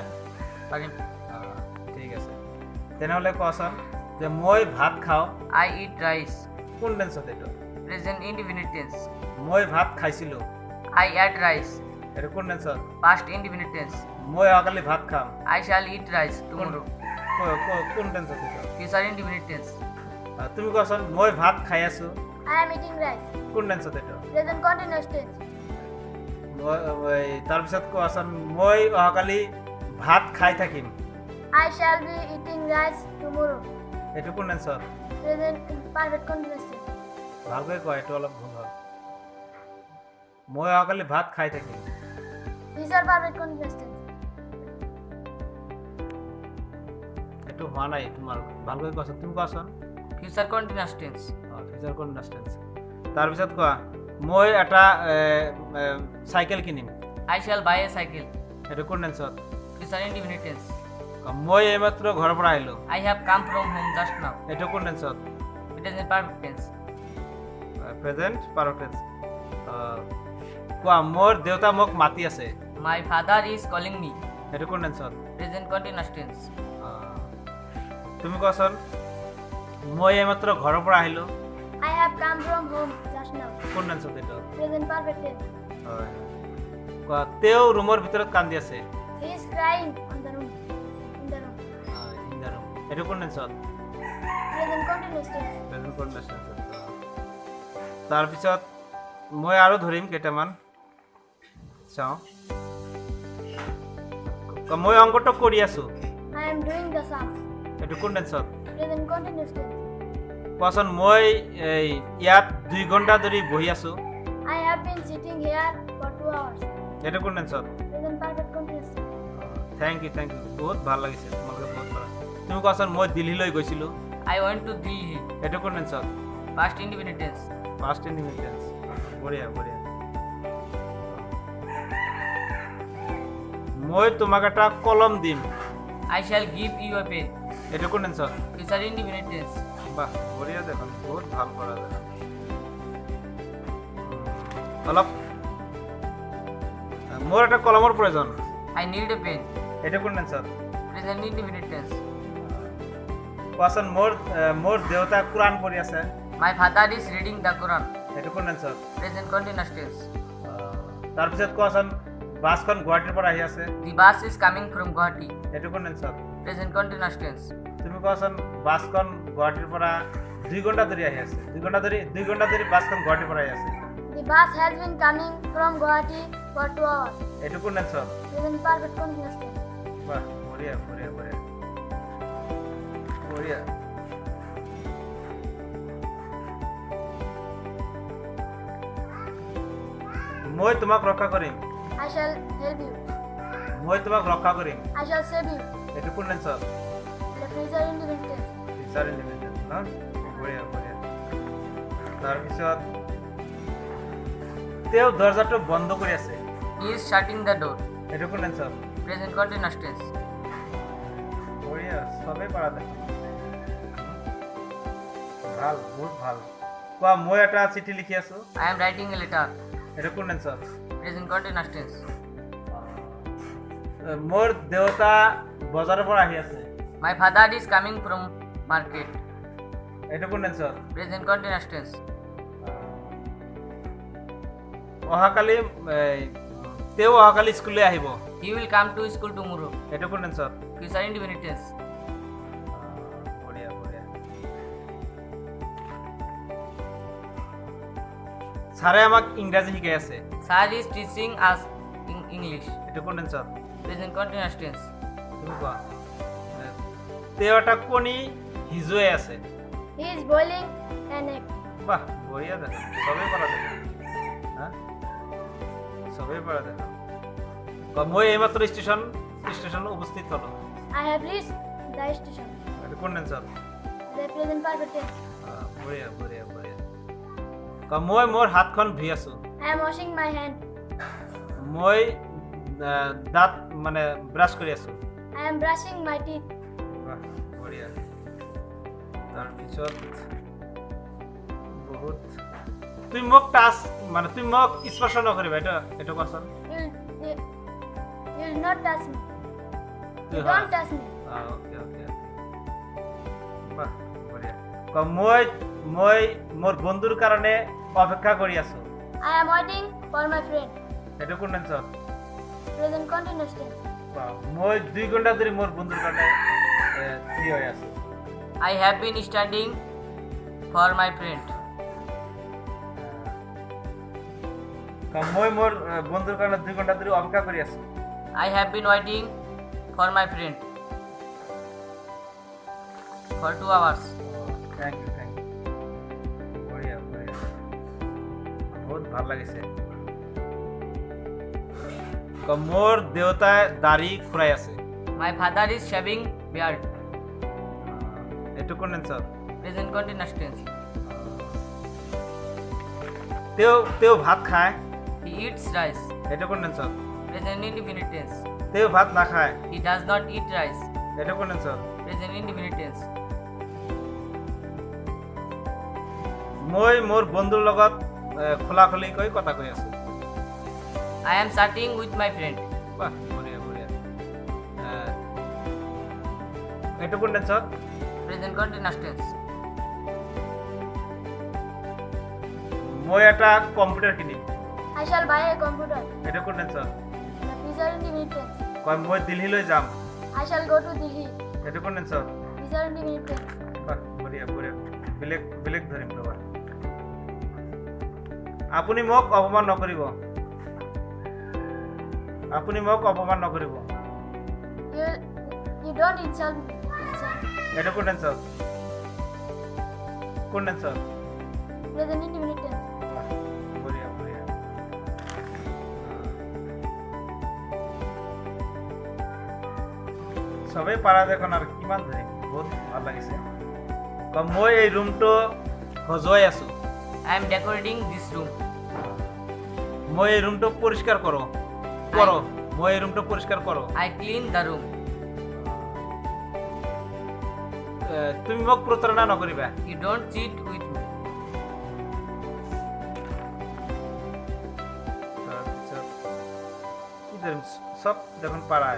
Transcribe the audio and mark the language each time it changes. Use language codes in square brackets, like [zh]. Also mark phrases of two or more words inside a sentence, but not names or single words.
[as] পাৰিম। ঠিক আছে তেনেহ'লে কোৱাচোন যে মই ভাত খাওঁ। [en] I eat rice. [as] কোন টেন্সত এইটো? [en] Present indefinite tense. [as] মই ভাত খাইছিলোঁ। [en] I ate rice. [as] এইটো কোন টেন্সত? [en] Past indefinite tense. [as] মই অহাকালি ভাত খাম। [en] I shall eat rice tomorrow. [as] কোন টেন্সত এইটো? [en] Future indefinite tense. [as] তুমি কোৱাচোন মই ভাত খাই আছোঁ। [en] I am eating rice. [as] কোন টেন্সত এইটো? [en] Present continuous tense. [as] তাৰপিছত কোৱাচোন মই অহাকালি ভাত খাই থাকিম। [en] I shall be eating rice tomorrow. [as] এইটো কোন টেন্সত? [en] Present perfect continuous tense. [as] ভালকৈ কোৱা, এইটো অলপ ভুল হ'ল। মই অহাকালি ভাত খাই থাকিম। [en] Future perfect continuous tense. [as] এইটো হোৱা নাই তোমাৰ, ভালকৈ কোৱাচোন। তুমি কোৱাচোন। [en] Future continuous tense. Future continuous tense. [as] তাৰপিছত কোৱা মই এটা চাইকেল কিনিম। [en] I shall buy a cycle. [as] এইটো কোন টেন্সত? [en] Future indefinite tense. [as] মই এইমাত্ৰ ঘৰৰ পৰা আহিলোঁ। [en] I have come from home just now. [as] এইটো কোন টেন্সত? [en] It is in perfect tense. Present perfect tense. [as] কোৱা মোৰ দেউতা মোক মাতি আছে। [en] My father is calling me. [as] এইটো কোন টেন্সত? [en] Present continuous tense. [as] তুমি কোৱাচোন মই এইমাত্ৰ ঘৰৰ পৰা আহিলোঁ। [en] I have come from home just now. [as] কোন টেন্সত এইটো? [en] Present perfect tense. [as] হয় কোৱা তেওঁ ৰুমৰ ভিতৰত কান্দি আছে। [en] He is crying on the room. In the room. [as] এইটো কোন টেন্সত? [en] Present continuous tense. Present continuous [as] টেন্সত। তাৰপিছত মই আৰু ধৰিম কেইটামান চাওঁ। মই অংকটো কৰি আছোঁ। [en] I am doing the sum. [as] এইটো কোন টেন্সত? [en] Present continuous tense. [as] কোৱাচোন মই ইয়াত 2 ঘণ্টা ধৰি বহি আছোঁ। [en] I have been sitting here for 2 hours. [as] এইটো কোন টেন্সত? [en] Present perfect continuous tense. Thank you [as] বহুত ভাল লাগিছে তোমালোকে বহুত ভাল। তুমি কোৱাচোন মই দিল্লীলৈ গৈছিলোঁ। [en] I went to Delhi. [as] এইটো কোন টেন্সত? [en] Past indefinite tense. Past indefinite tense. [as] বঢ়িয়া বঢ়িয়া। মই তোমাক এটা কলম দিম। [en] I shall give you a pen. [as] এইটো কোন টেন্সত? [en] Future indefinite tense. [as] বাহ বঢ়িয়া দেখোন বহুত ভাল কৰা দেখোন। অলপ মোৰ এটা কলমৰ প্ৰয়োজন। [en] I need a pen. [as] এইটো কোন টেন্সত? [en] Present indefinite tense. [as] কোৱাচোন মোৰ দেউতা কোৰাণ পঢ়ি আছে। [en] My father is reading the Quran. [as] এইটো কোন টেন্সত? [en] Present continuous tense. [as] তাৰপিছত কোৱাচোন বাছখন গুৱাহাটীৰ পৰা আহি আছে। [en] The bus is coming from Guwahati. [as] এইটো কোন টেন্সত? [en] Present continuous tense. [as] তুমি কোৱাচোন বাছখন গুৱাহাটীৰ পৰা 2 ঘণ্টা ধৰি আহি আছে। 2 ঘণ্টা ধৰি বাছখন গুৱাহাটীৰ পৰা আহি আছে। [en] The bus has been coming from Guwahati for 2 hours. [as] এইটো কোন টেন্সত? [en] Present perfect continuous tense. [as] বাহ বঢ়িয়া বঢ়িয়া বঢ়িয়া বঢ়িয়া। মই তোমাক ৰক্ষা কৰিম। [en] I shall help you. [as] মই তোমাক ৰক্ষা কৰিম। [en] I shall save you. [as] এইটো কোন টেন্সত? [en] The future indefinite tense. Future indefinite [as] ন? বঢ়িয়া বঢ়িয়া। তাৰপিছত তেওঁ দৰজাটো বন্ধ কৰি আছে। [en] He is shutting the door. [as] এইটো কোন টেন্সত? [en] Present continuous tense. [as] বঢ়িয়া চবেই পাৰা দেখোন। ভাল বহুত ভাল। কোৱা মই এটা চিঠি লিখি আছোঁ। [en] I am writing a letter. [as] এটা কোন টেন্সত? [en] Present continuous tense. [as] মোৰ দেউতা বজাৰৰ পৰা আহি আছে। [en] My father is coming from market. [as] এইটো কোন টেন্সত? [en] Present continuous tense. [as] অহাকালি তেওঁ অহাকালি স্কুললৈ আহিব। [en] He will come to school tomorrow. [as] এইটো কোন টেন্সত? [en] Future indefinite tense. [as] বঢ়িয়া বঢ়িয়া। ছাৰে আমাক ইংৰাজী শিকাই আছে। [en] Sir is teaching us English. [as] এইটো কোন টেন্সত? [en] Present continuous tense. [as] তুমি কোৱা। তেওঁ এটা কণী সিজুৱাই আছে। [en] He is boiling an egg. [as] বাহ বঢ়িয়া দেখা, চবেই পৰা দেখা। হা চবেই পৰা দেখা। মই এইমাত্ৰ ষ্টেচন উপস্থিত হ'লো। [en] I have reached the station. [as] এইটো কোন টেন্সত? [en] The present perfect tense. [as] বঢ়িয়া বঢ়িয়া বঢ়িয়া। মই মোৰ হাতখন ধুই আছো। [en] I am washing my hand. [as] মই দাঁত মানে ব্ৰাছ কৰি আছো। [en] I am brushing my teeth. [as] বাহ বঢ়িয়া। তাৰপিছত বহুত তুমি মোক তুমি মোক স্পৰ্শ নকৰিবা, এইটো কোৱাচোন। [en] You'll not touch me. You [as] হা। [en] don't touch me. OK OK [as] বাহ বঢ়িয়া। মই মোৰ বন্ধুৰ কাৰণে অপেক্ষা কৰি আছো। [en] I am waiting for my friend. [as] এইটো কোন টেন্সত? [en] Present continuous tense. [as] মই 2 ঘণ্টা ধৰি মোৰ বন্ধুৰ কাৰণে থিয় হৈ আছো। [en] I have been standing for my friend. [as] মই মোৰ বন্ধুৰ কাৰণে 2 ঘণ্টা ধৰি অপেক্ষা কৰি আছো। [en] I have been waiting for my friend for 2 hours. Thank you [as] বঢ়িয়া বঢ়িয়া, বহুত ভাল লাগিছে। মোৰ দেউতাই দাঢ়ি খুৰাই আছে। [en] My father is shaving beard. [as] এইটো কোন টেন্সত? [en] Present continuous tense. [as] তেওঁ ভাত খায়। [en] He eats rice. [as] এইটো কোন টেন্সত? [en] Present indefinite tense. [as] তেওঁ ভাত নাখায়। [en] He does not eat rice. [as] এইটো কোন টেন্সত? [en] Present indefinite tense. [as] মই মোৰ বন্ধুৰ লগত খোলাখুলিকৈ কথা কৈ আছো। [en] I am chatting with my friend. [as] বাহ বঢ়িয়া বঢ়িয়া। এইটো কোন টেন্সত? [en] Present continuous tense. [as] মই এটা কম্পিউটাৰ কিনিম। [en] I shall buy a computer. [as] এইটো কোন টেন্সত? [en] The future indefinite tense. [as] মই দিল্লীলৈ যাম। [en] I shall go to Delhi. [as] এইটো কোন টেন্সত? [en] Future indefinite tense. [as] বাহ বঢ়িয়া বঢ়িয়া। বেলেগ ধৰিম ৰবা। আপুনি মোক অপমান নকৰিব। আপুনি মোক অপমান নকৰিব। [en] You don't insult me. [as] এইটো কোন টেন্সত? কোন টেন্সত? [en] Present indefinite tense. [as] বঢ়িয়া বঢ়িয়া। চবেই পাৰা দেখোন আৰু কিমান ধৰিম, বহুত ভাল লাগিছে। মই এই ৰুমটো সজুৱাই আছো। [en] I am decorating this room. [as] মই এই ৰুমটো পৰিষ্কাৰ কৰোঁ। মই এই ৰুমটো পৰিষ্কাৰ কৰোঁ। [en] I clean the room. [as] তুমি মোক প্ৰতাৰণা নকৰিবা। [en] You don't cheat with me. [as] তাৰপিছত কি ধৰিম, চব দেখোন পাৰাই।